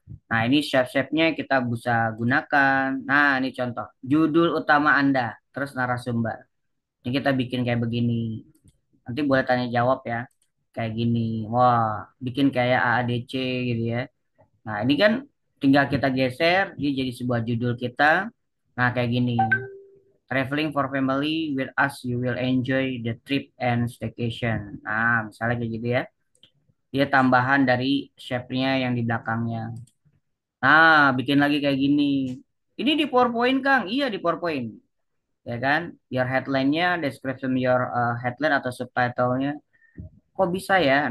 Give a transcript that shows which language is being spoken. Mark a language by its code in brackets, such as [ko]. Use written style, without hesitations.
[id] Nah, ini shape-shape-nya kita bisa gunakan. Nah, ini contoh judul utama Anda terus narasumber. Ini kita bikin kayak begini. Nanti boleh tanya jawab ya. Kayak gini. Wah, bikin kayak AADC gitu ya. Nah, ini kan tinggal kita geser, dia jadi sebuah judul kita. Nah, kayak gini. [en] Traveling for family with us, you will enjoy the trip and staycation. [id] Nah, misalnya kayak gitu ya. Dia tambahan dari shape-nya yang di belakangnya. Nah, bikin lagi kayak gini. Ini di PowerPoint, Kang. Iya, di PowerPoint. Ya kan? [en] Your headline-nya, description your headline [id] atau subtitle-nya. Kok bisa ya?